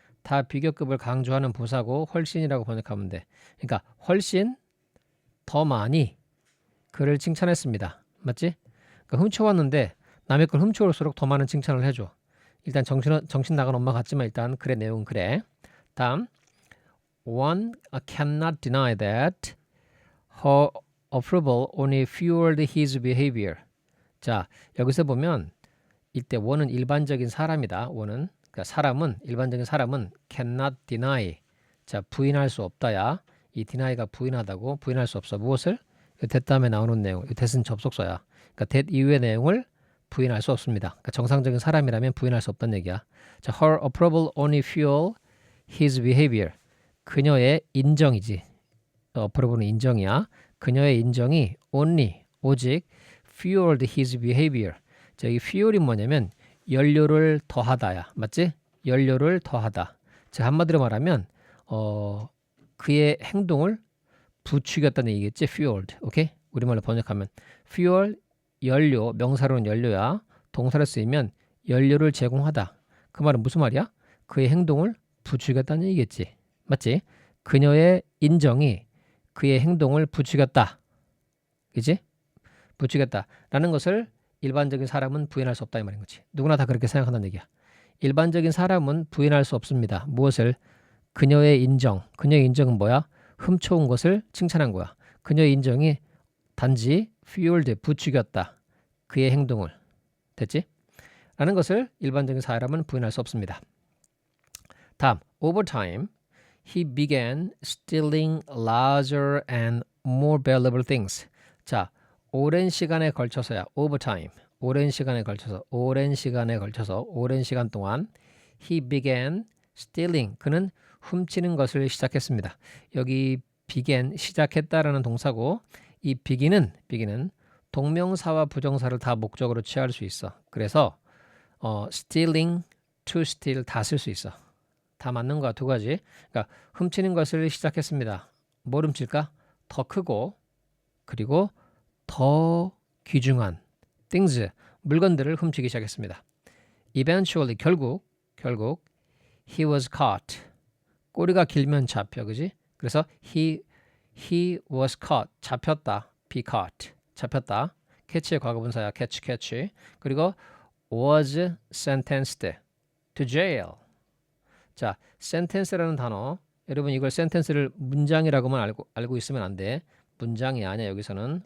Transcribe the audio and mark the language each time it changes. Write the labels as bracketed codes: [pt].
[ko] 다 비교급을 강조하는 부사고 훨씬이라고 번역하면 돼. 그러니까 훨씬 더 많이 그를 칭찬했습니다. 맞지? 그러니까 훔쳐왔는데 남의 걸 훔쳐올수록 더 많은 칭찬을 해줘. 일단 정신 나간 엄마 같지만 일단 글의 내용은 그래. [en] 다음 One cannot deny that her approval only fueled his behavior. [ko] 자 여기서 보면 이때 one은 일반적인 사람이다. one은 그러니까 일반적인 사람은 cannot deny. 자 부인할 수 없다야. 이 deny가 부인하다고 부인할 수 없어. 무엇을? that 다음에 나오는 내용. that은 접속사야. 그러니까 that 이후의 내용을 부인할 수 없습니다. 그러니까 정상적인 사람이라면 부인할 수 없다는 얘기야. [en] 자, her approval only fuel his behavior. [ko] 그녀의 인정이지. approval은 인정이야. 그녀의 인정이 only 오직 [en] fueled his behavior. [ko] 자, 이 fuel이 뭐냐면 연료를 더하다야. 맞지? 연료를 더하다. 자, 한마디로 말하면 그의 행동을 부추겼다는 얘기겠지? fueled. 오케이? 우리말로 번역하면 fuel 연료, 명사로는 연료야. 동사로 쓰이면 연료를 제공하다. 그 말은 무슨 말이야? 그의 행동을 부추겼다는 얘기겠지. 맞지? 그녀의 인정이 그의 행동을 부추겼다. 그지? 부추겼다라는 것을 일반적인 사람은 부인할 수 없다 이 말인 거지. 누구나 다 그렇게 생각한다는 얘기야. 일반적인 사람은 부인할 수 없습니다. 무엇을? 그녀의 인정. 그녀의 인정은 뭐야? 훔쳐온 것을 칭찬한 거야. 그녀의 인정이 단지 fueled, 부추겼다. 그의 행동을. 됐지? 라는 것을 일반적인 사람은 부인할 수 없습니다. [en] 다음, over time, he began stealing larger and more valuable things. [ko] 자, 오랜 시간에 걸쳐서야, [en] over time. [ko] 오랜 시간에 걸쳐서, 오랜 시간 동안 [en] he began stealing. [ko] 그는 훔치는 것을 시작했습니다. 여기 began, 시작했다라는 동사고 이 begin은 동명사와 부정사를 다 목적으로 취할 수 있어. 그래서 stealing, to steal 다 쓸 수 있어. 다 맞는 거야. 두 가지. 그러니까 훔치는 것을 시작했습니다. 뭘 훔칠까? 더 크고 그리고 더 귀중한 things, 물건들을 훔치기 시작했습니다. [en] Eventually, 결국 he was caught. [ko] 꼬리가 길면 잡혀, 그지? 그래서 [en] he was caught, [ko] 잡혔다. be caught, 잡혔다. catch의 과거분사야, catch. [en] 그리고 was sentenced to jail. [ko] 자, sentence라는 단어, 여러분 이걸 sentence를 문장이라고만 알고 있으면 안 돼. 문장이 아니야 여기서는.